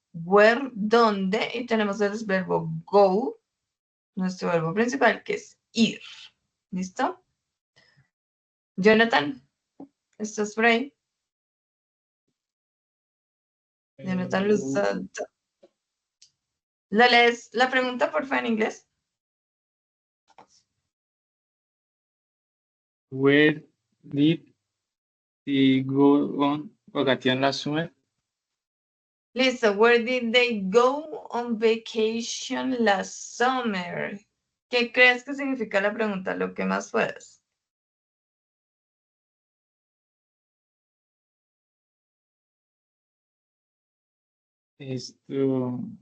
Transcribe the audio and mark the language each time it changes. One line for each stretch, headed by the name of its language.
Spanish: Where, dónde, y tenemos el verbo go, nuestro verbo principal, que es ir. ¿Listo? Jonathan, ¿estás por ahí? Jonathan Luzada. ¿La lees la pregunta, por favor, en inglés?
English: Where did he go on vacation last summer?
Spanish: Listo.
English: Where did they go on vacation last summer?
Spanish: ¿Qué crees que significa la pregunta? Lo que más puedas. Esto,